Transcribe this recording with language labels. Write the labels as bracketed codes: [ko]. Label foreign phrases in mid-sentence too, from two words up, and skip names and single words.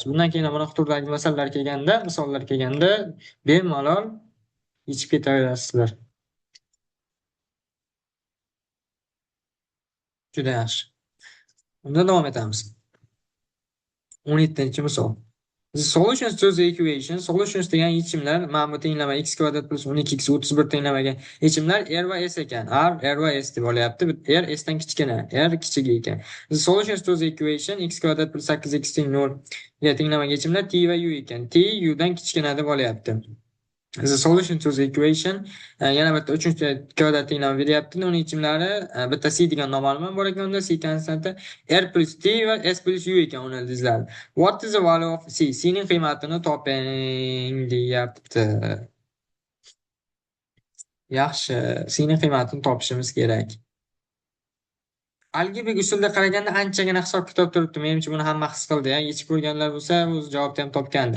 [uz] Bundan keyin bunaqa turdagi masalalar kelganda, misollar kelganda bemalol yechib ketaverasizlar. Juda yaxshi. Unda davom etamiz. 17-misol. [en] The solutions to the equation, [uz] solutions degan yechimlar, mana bu tenglama x kvadrat plus 12x 31 tenglamaga yechimlar r va s ekan. R va s deb olyapti. R s dan kichkina, r kichik ekan. [en] The solutions to the equation [uz] x kvadrat plus 8x teng 0 ga tenglamaga yechimlar t va u ekan. T u dan kichkina deb olyapti. [en] The solution to the equation [uz] yana bitta 3-chi kvadrat tenglama beryapti. Uning yechimlari bitta c degan noma'lum bor ekan, unda c konstanti r plus t va s plus u ekan uni ildizlari. [en] What is the value of c? [uz] C ning qiymatini toping deyapti. Yaxshi, c ning qiymatini topishimiz kerak. Algebrik usulda qaraganda anchagina hisob kitob turibdi. Menimcha buni hamma his qildi. Yechib ko'rganlar bo'lsa, o'z javobni ham topgandi.